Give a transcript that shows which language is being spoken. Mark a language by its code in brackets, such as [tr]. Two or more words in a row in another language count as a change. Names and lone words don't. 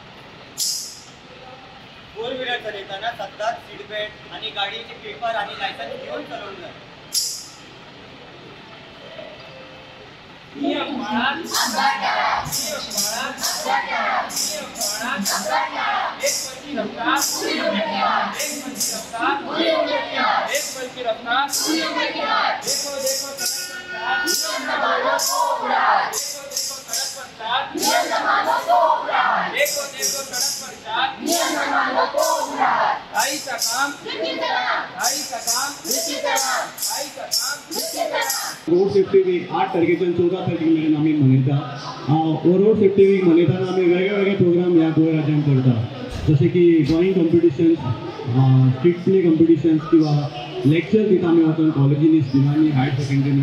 [en] four wheeler [kok] चलयतना सदांच [en] seat belt [kok] आणि गाडीचे पेपर आणि लायसन्स घेऊन चलवूंक जाय. नियम पाळात अपघात टाळा नियम पाळात अपघात टाळा नियम पाळात अपघात टाळा [hi] एक पल की रफ्तार पूरी उम्र की हार एक पल की रफ्तार पूरी उम्र की हार एक पल की रफ्तार पूरी उम्र की हार देखो देखो नियम न मानो तो उड़ान देखो देखो सड़क पर चाल नियम न मानो तो उड़ान देखो देखो सड़क पर चाल नियम न मानो तो उड़ान भाई का काम भाई का काम भाई का काम [en] road safety week [kok] 8 तारखेच्यान 14 तारखेक आमी मनयता. [en] road safety week [kok] मनयतना आमी वेगळे प्रोग्राम ह्या गोंय राज्यांत करता जशे की [en] drawing competitions street play competitions [kok] किंवा लेक्चर दिता आमी वचून कॉलेजींनी स्कुलांनी हायर सेकंडरीनी.